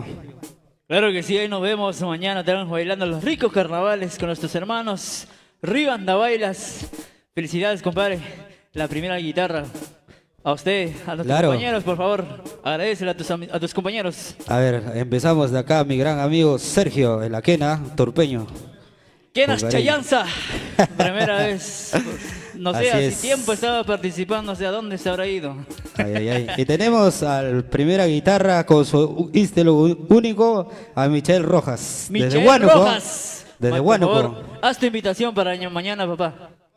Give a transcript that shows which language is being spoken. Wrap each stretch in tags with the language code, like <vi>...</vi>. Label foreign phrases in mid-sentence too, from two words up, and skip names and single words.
<es>Claro que sí, ahí nos vemos mañana. Estaremos bailando los ricos carnavales con nuestros hermanos Río Andabailas. Felicidades, compadre. La primera guitarra. A usted, a nuestros Claro. compañeros, por favor. Agradecele a tus compañeros. A ver, empezamos de acá, mi gran amigo Sergio, el Aquena, torpeño. Kenas Con cariño. Chayanza. Primera vez. No sé, Así hace es. tiempo estaba participando, no sé a dónde se habrá ido. Ay, ay, ay. Y tenemos al primera guitarra con su ístelo único, a Michel Rojas. Michel desde Huánuco. Rojas. Desde Por Huánuco. favor, haz tu invitación para mañana, papá.</es>